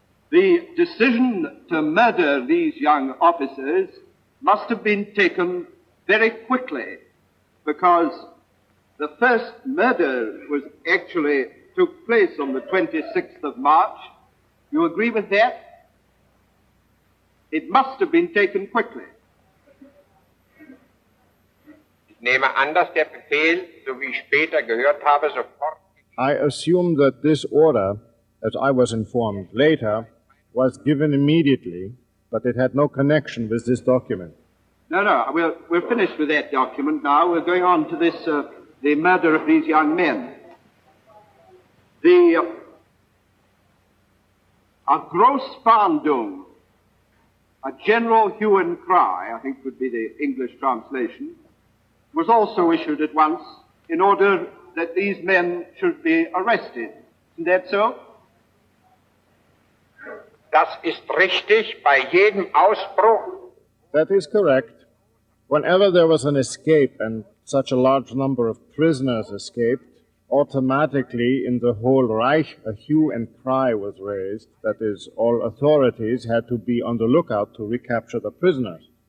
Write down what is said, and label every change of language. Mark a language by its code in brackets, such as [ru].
[en] The decision to murder these young officers must have been taken very quickly, because the first murder actually took place on the 26th of March. You agree with that? It must have been taken quickly. [de] Ich nehme an, dass der Befehl, so wie ich später gehört habe, sofort. [en] I assume that this order, as I was informed later, was given immediately, but it had no connection with this document. No, we're finished with that document now. We're going on to this, the murder of these young men. A Großfahndung, a general hue and cry, I think would be the English translation, was also issued at once in order that these men should be arrested. Isn't that so? [de] Das ist richtig bei jedem Ausbruch. [en] That is correct. Whenever there was an escape, and such a large number of prisoners escaped, automatically in the whole Reich a hue and cry was raised. That is, all authorities had to be on the lookout to recapture the prisoners.